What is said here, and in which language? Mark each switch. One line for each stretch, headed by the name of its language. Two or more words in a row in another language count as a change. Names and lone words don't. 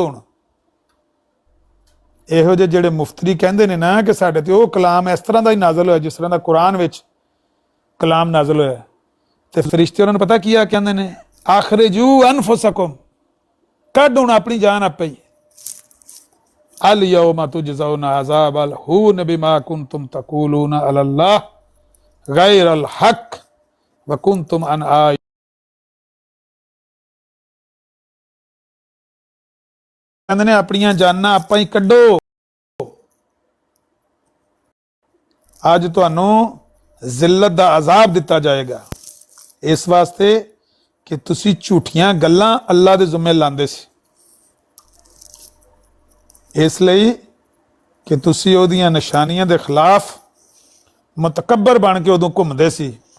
Punjabi: ਹੁਣ ਇਹੋ ਜਿਹੇ ਜਿਹੜੇ ਮੁਫਤਰੀ ਕਹਿੰਦੇ ਨੇ ਨਾ ਕਿ ਸਾਡੇ ਤੇ ਉਹ ਕਲਾਮ ਇਸ ਤਰ੍ਹਾਂ ਦਾ ਹੀ ਨਾਜ਼ਲ ਹੋਇਆ ਜਿਸ ਤਰ੍ਹਾਂ ਦਾ ਕੁਰਾਨ ਵਿੱਚ ਕਲਾਮ ਨਾਜ਼ਲ ਹੋਇਆ, ਤੇ ਫਰਿਸ਼ਤੇ ਉਹਨਾਂ ਨੂੰ ਪਤਾ ਕੀ ਆ ਕਹਿੰਦੇ ਨੇ?
Arabic: أخرجوا أنفسكم,
Punjabi: ਕੱਢ ਹੁਣ ਆਪਣੀ ਜਾਨ ਆਪੇ ਹੀ।
Arabic: اليوم تجزون عذاب الهون بما كنتم تقولون على الله غير الحق وكنتم عن آي.
Punjabi: ਕਹਿੰਦੇ ਨੇ ਆਪਣੀਆਂ ਜਾਨਾਂ ਆਪਾਂ ਹੀ ਕੱਢੋ। ਅੱਜ ਤੁਹਾਨੂੰ ਜ਼ਿਲਤ ਦਾ ਅਜ਼ਾਬ ਦਿੱਤਾ ਜਾਏਗਾ ਇਸ ਵਾਸਤੇ ਕਿ ਤੁਸੀਂ ਝੂਠੀਆਂ ਗੱਲਾਂ ਅੱਲਾ ਦੇ ਜ਼ਿੰਮੇ ਲਾਉਂਦੇ ਸੀ, ਇਸ ਲਈ ਕਿ ਤੁਸੀਂ ਉਹਦੀਆਂ ਨਿਸ਼ਾਨੀਆਂ ਦੇ ਖਿਲਾਫ ਮੁਤਕੱਬਰ ਬਣ ਕੇ ਉਦੋਂ ਘੁੰਮਦੇ ਸੀ।